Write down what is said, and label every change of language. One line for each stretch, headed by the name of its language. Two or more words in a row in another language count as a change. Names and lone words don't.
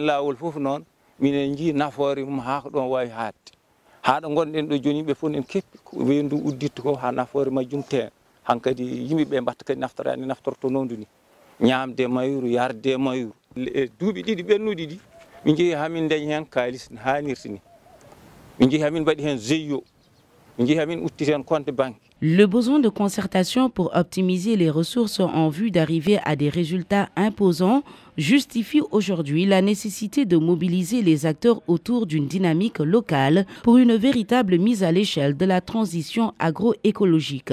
Fula: lawol foof noon minen jii nafoore mum ha ko ɗon wawi hadde haɗo gonɗen ɗo joni yimɓe fof en keppi wendu udditta ko ha nafoore majjum teen hankkadi yimɓeɓe mbatta kadi naftorani naftorto nondu ni ñamde mayuru yarde mayuru e duuɓi ɗiɗi ɓennuɗi ɗi min jeehi hamin dañi hen kalis no hannirta ni min jeehi hamin mbaɗi hen GIE min jeehi hamin utti hen
French: compte banque. Le besoin de concertation pour optimiser les ressources en vue d'arriver à des résultats imposants justifie aujourd'hui la nécessité de mobiliser les acteurs autour d'une dynamique locale pour une véritable mise à l'échelle de la transition agroécologique.